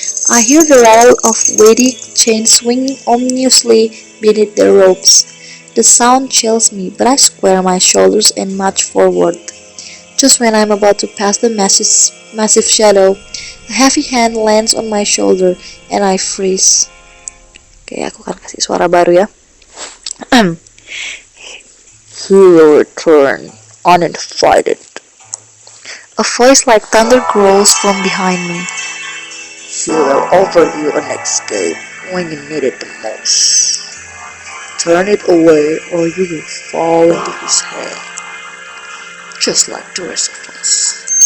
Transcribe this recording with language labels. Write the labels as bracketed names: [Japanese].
[English] I hear the rattle of weighty chains swinging ominously beneath their ropes. The sound chills me, but I square my shoulders and march forward. Just when I'm about to pass the massive shadow, a heavy hand lands on my shoulder and I freeze. [Indonesian] Oke, aku akan kasih suara baru ya. [English] He will return uninvited. A voice like thunder growls from behind me. He will offer you an escape when you need it the most. Turn it away or you will fall into his hand, just like the rest of us.